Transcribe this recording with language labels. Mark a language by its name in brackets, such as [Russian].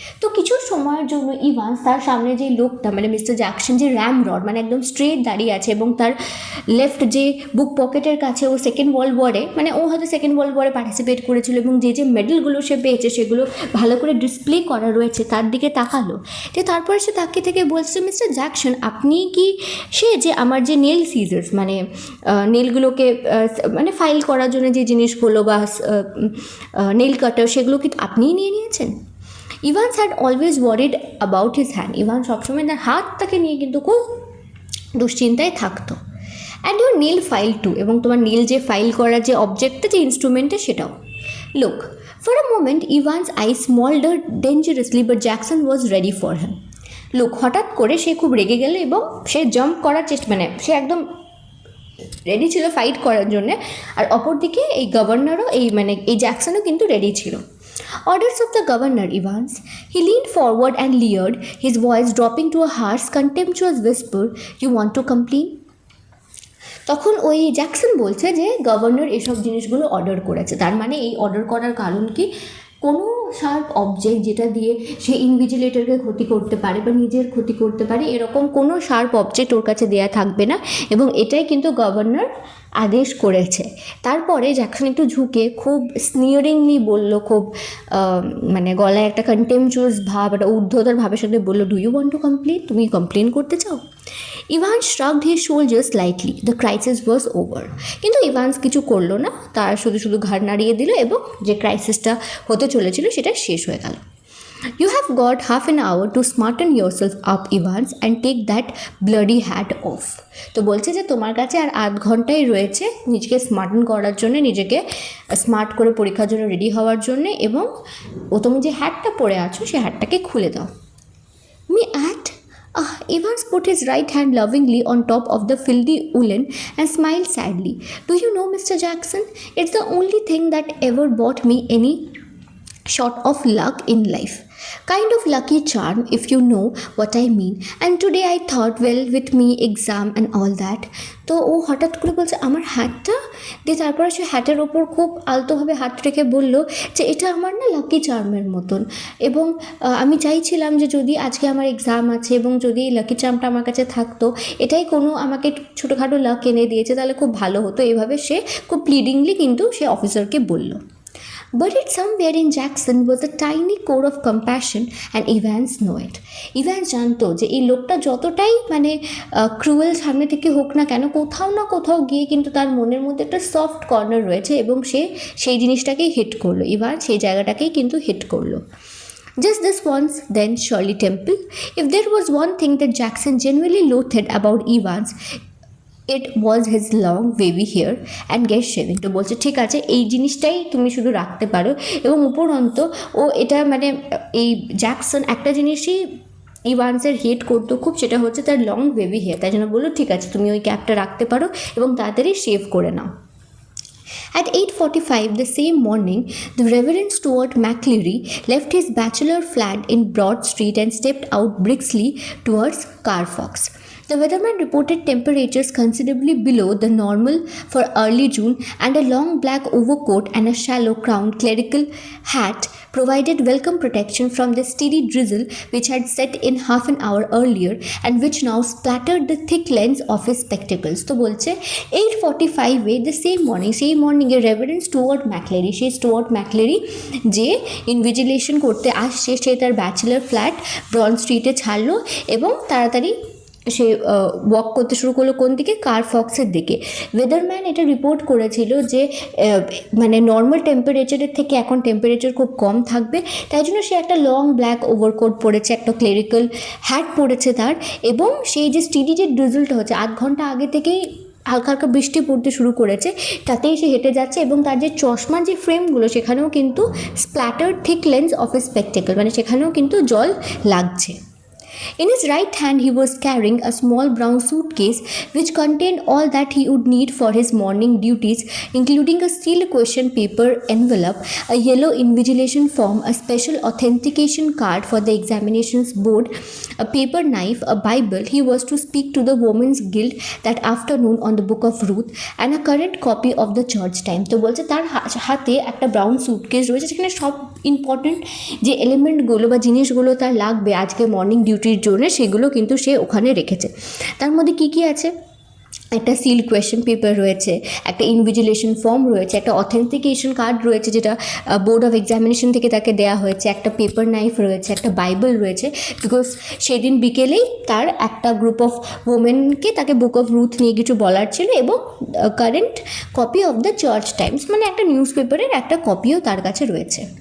[Bangla] তো কিছু সময়ের জন্য ইভান্স তার সামনে যে লোকটা মানে মিস্টার জ্যাকসন যে র্যামরড মানে একদম স্ট্রেট দাঁড়িয়ে আছে এবং তার লেফট যে বুক পকেটের কাছে ও সেকেন্ড ওয়ার্ল্ড ওয়ারে মানে ও হয়তো সেকেন্ড ওয়ার্ল্ড ওয়ারে পার্টিসিপেট করেছিল এবং যে যে মেডেলগুলো সে পেয়েছে সেগুলো ভালো করে ডিসপ্লে করা রয়েছে তার দিকে তাকালো। যে তারপরে সে তাকিয়ে থেকে বলছে মিস্টার জ্যাকসন আপনি কি সে যে আমার যে নেল সিজার্স মানে নেলগুলোকে মানে ফাইল করার জন্য যে জিনিসগুলো বা নেল কাটার সেগুলো কি আপনিই নিয়ে নিয়েছেন? [English] Evans had always worried about his hand. [Bangla] Evans সবসময় তার হাতটাকে নিয়ে কিন্তু খুব দুশ্চিন্তায় থাকতো। [English] and your Neil file too, [Bangla] এবং তোমার নীল যে ফাইল করার যে অবজেক্টটা যে ইনস্ট্রুমেন্টে সেটাও। [English] Look for a moment Evans eye smouldered dangerously but Jackson was ready for him. [Bangla] Look হঠাৎ করে সে খুব রেগে গেল এবং সে জাম্প করার চেষ্টা মানে সে একদম রেডি ছিল ফাইট করার জন্যে। আর অপরদিকে এই গভর্নরও এই জ্যাকসনও কিন্তু রেডি ছিল। [English] Orders of the governor, Evans. He leaned forward and leered, his voice dropping to a harsh, contemptuous whisper. You want to complain? [Bangla] তখন ওই জ্যাকসন বলছে যে গভর্নর এসব জিনিসগুলো অর্ডার করেছে, তার মানে এই অর্ডার করার কারণ কি কোনো শার্প অবজেক্ট যেটা দিয়ে সে ইনভিজিলেটরকে ক্ষতি করতে পারে বা নিজের ক্ষতি করতে পারে, এরকম কোনো শার্প অবজেক্ট ওর কাছে দেওয়া থাকবে না, এবং এটাই কিন্তু গভর্নর আদেশ করেছে। তারপরে জ্যাকসন একটু ঝুঁকে খুব স্নিয়ারিংলি বলল, খুব মানে গলায় একটা কন্টেম্পচুয়াস ভাব, একটা ঊর্ধ্বতার ভাবের সাথে বললো, [English] Do you want to complain? [Bangla] তুমি কমপ্লেন করতে চাও? Evans [English] shrugged his shoulders lightly. The crisis was over. [Bangla] কিন্তু ইভান্স কিছু করলো না, তার শুধু শুধু ঘাড় নাড়িয়ে দিল এবং যে ক্রাইসিসটা হতে চলেছিল সেটা শেষ হয়ে গেল। [English] You have got half an hour to smarten yourself up, Evans, and take that bloody hat off. [Bangla] তো বলছে যে তোমার কাছে আর আধ ঘন্টাই রয়েছে নিজেকে স্মার্টন করার জন্য, নিজেকে স্মার্ট করে পরীক্ষার জন্য রেডি হওয়ার জন্য, এবং তুমি যে হ্যাটটা পরে আছো সেই হ্যাটটাকে খুলে দাও। [English] Me at Evans put his right hand lovingly on top of the filthy woolen and smiled sadly. Do you know, Mr. Jackson, it's the only thing that ever brought me any sort of luck in life. Kind of lucky charm, if you know what I mean. And today I thought, well, with me exam and all that. [Bangla] তো ও হঠাৎ করে বলছে আমার হ্যাটটা দিয়ে, তারপরে সে হ্যাটের ওপর খুব আলতোভাবে হাত রেখে বলল যে এটা আমার না লাকি চার্মের মতন, এবং আমি চাইছিলাম যে যদি আজকে আমার এক্সাম আছে এবং যদি এই লাকি চার্মটা আমার কাছে থাকতো, এটাই কোনো আমাকে ছোটোখাটো লাক এনে দিয়েছে, তাহলে খুব ভালো হতো। এইভাবে সে খুব প্লিডিংলি কিন্তু সে অফিসারকে বলল। [English] But it somewhere in Jackson was a tiny core of compassion, and Evans knew it. [Bangla] Evans জানতো যে এই লোকটা যতটাই মানে ক্রুয়েল সামনে থেকে হোক না কেন, কোথাও না কোথাও গিয়ে কিন্তু তার মনের মধ্যে একটা সফট কর্নার রয়েছে, এবং সে সেই জিনিসটাকেই হিট করলো। ইভান সেই জায়গাটাকেই কিন্তু হিট করলো। [English] Just this once, then, Shirley Temple. If there was one thing that Jackson genuinely loathed about Evans, it was his long wavy hair and get shaving. [Bangla] তো বলছে ঠিক আছে, এই জিনিসটাই তুমি শুধু রাখতে পারো, এবং উপরন্ত ও এটা মানে এই জ্যাকসন একটা জিনিসই ইভান্সের হেট করতো খুব, সেটা হচ্ছে তার লং ওয়েভি হেয়ার। তাই জন্য বললো ঠিক আছে তুমি ওই ক্যাপটা রাখতে পারো এবং তাড়াতাড়ি শেভ করে নাও। [English] At 8:45 the same morning, the Reverend Stuart McCleary left his bachelor flat in Broad Street and stepped out briskly towards Carfax. The weatherman reported temperatures considerably below the normal for early June, and a long black overcoat and a shallow-crowned clerical hat provided welcome protection from the steady drizzle which had set in half an hour earlier and which now splattered the thick lens of his spectacles. [Bangla] তো বলছে [English] 8:45 the same morning [Bangla] reverend Stewart ম্যাকলেরি, সেই Stewart ম্যাকলেরি যে invigilation করতে আসছে, সে তার bachelor flat broad স্ট্রিটে ছাড়লো এবং তাড়াতাড়ি সে ওয়াক করতে শুরু করলো কোন দিকে, কারফক্সের দিকে। ওয়েদারম্যান এটা রিপোর্ট করেছিল যে মানে নর্মাল টেম্পারেচারের থেকে এখন টেম্পারেচার খুব কম থাকবে, তাই জন্য সে একটা লং ব্ল্যাক ওভারকোট পরেছে, একটা ক্লেরিক্যাল হ্যাট পরেছে তার, এবং সেই যে স্টিডি যে ড্রিজলটা হচ্ছে আধ ঘন্টা আগে থেকেই হালকা হালকা বৃষ্টি পড়তে শুরু করেছে, তাতেই সে হেঁটে যাচ্ছে, এবং তার যে চশমার যে ফ্রেমগুলো সেখানেও কিন্তু [English] splattered thick lens of a spectacle, [Bangla] মানে সেখানেও কিন্তু জল লাগছে। [English] In his right hand he was carrying a small brown suitcase which contained all that he would need for his morning duties, including a sealed question paper envelope, a yellow invigilation form, a special authentication card for the examinations board, a paper knife, a Bible he was to speak to the Women's Guild that afternoon on the Book of Ruth, and a current copy of the Church Times. [Bangla] তো বলছে তার হাতে একটা brown suitcase রয়েছে, সেখানে সব important যে এলিমেন্টগুলো বা জিনিসগুলো তার লাগবে আজকে মর্নিং ডিউটির জন্য সেগুলো কিন্তু সে ওখানে রেখেছে। তার মধ্যে কি কি আছে, একটা সিল্ড কোয়েশ্চেন পেপার রয়েছে, একটা ইনভিজিলেশন ফর্ম রয়েছে, একটা অথেন্টিকেশন কার্ড রয়েছে যেটা বোর্ড অফ এক্সামিনেশন থেকে তাকে দেওয়া হয়েছে, একটা পেপার নাইফ রয়েছে, একটা বাইবেল রয়েছে, বিকজ সেদিন বিকেলেই তার একটা গ্রুপ অফ ওমেনকে তাকে বুক অফ রুথ নিয়ে কিছু বলার ছিল, এবং current copy of the church Times, মানে একটা নিউজ পেপারের একটা কপিও তার কাছে রয়েছে।